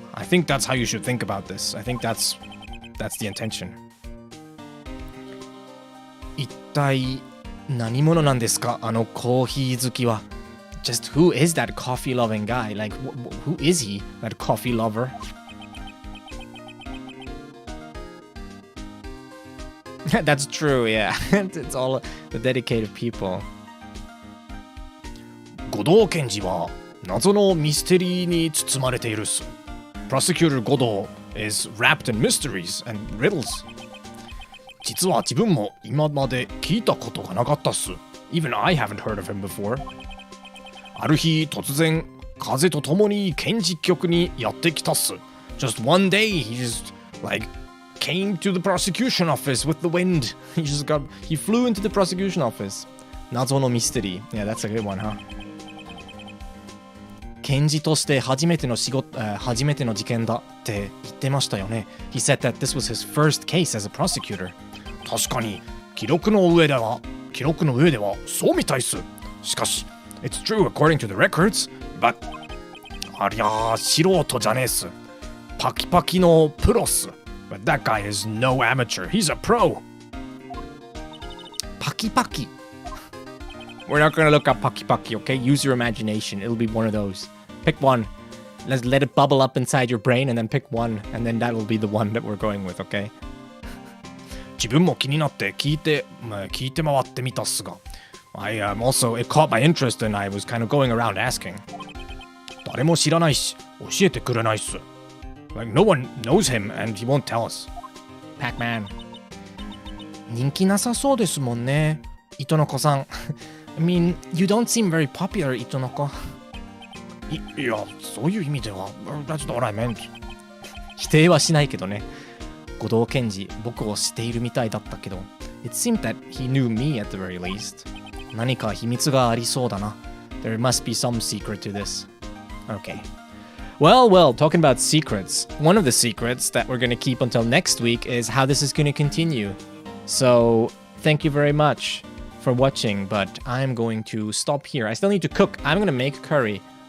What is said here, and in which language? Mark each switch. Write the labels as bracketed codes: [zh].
[en] I think that's how you should think about this. I think that's the intention. [ja] 一体何者なんですかあのコーヒー好きは [en] Just who is that coffee loving guy? Like, who is he, that coffee lover? That's true, yeah. It's all the dedicated people. [ja] 護道検事は謎のミステリーに包まれているっす。 [en] Prosecutor 護道 is wrapped in mysteries and riddles. [ja] 実は自分も今まで聞いたことがなかったっす。 [en] Even I haven't heard of him before. [ja] ある日突然風と共に検事局にやってきたっす。 [en] Just one day he just like came to the prosecution office with the wind. He flew into the prosecution office. [ja] 謎のミステリー. [en] Yeah, that's a good one, huh? [ja] 検事として初めての事件だって言ってましたよね。 [en] He said that this was his first case as a prosecutor. [ja] 確かに記録の上ではそうみたいっす。 [en] しかし It's true according to the records, but [ja] ありゃ素人じゃねえっす。パキパキのプロっす。 [en] But that guy is no amateur. He's a pro. Paki Paki. We're not going to look up Paki Paki, okay? Use your imagination. It'll be one of those. Pick one. Let's let it bubble up inside your brain and then pick one. And then that will be the one that we're going with, okay? [ja] 自分も気になって聞いて回ってみたっすが [en] also, it caught my interest and I was kind of going around asking. [ja] 誰も知らないし、教えてくれないっす。 [en] Like, no one knows him and he won't tell us. Pac-Man. [ja] 人気なさそうですもんね。糸の子さん。 [en] I mean, you don't seem very popular, 糸の子。 [ja] いや、そういう意味では、 [en] That's not what I meant. [ja] 否定はしないけどね。護道検事、僕を知っているみたいだったけど。 [en] It seemed that he knew me at the very least. [ja] 何か秘密がありそうだな。 [en] There must be some secret to this. Okay.Well, talking about secrets. One of the secrets that we're going to keep until next week is how this is going to continue. So, thank you very much for watching, but I'm going to stop here. I still need to cook. I'm going to make curry.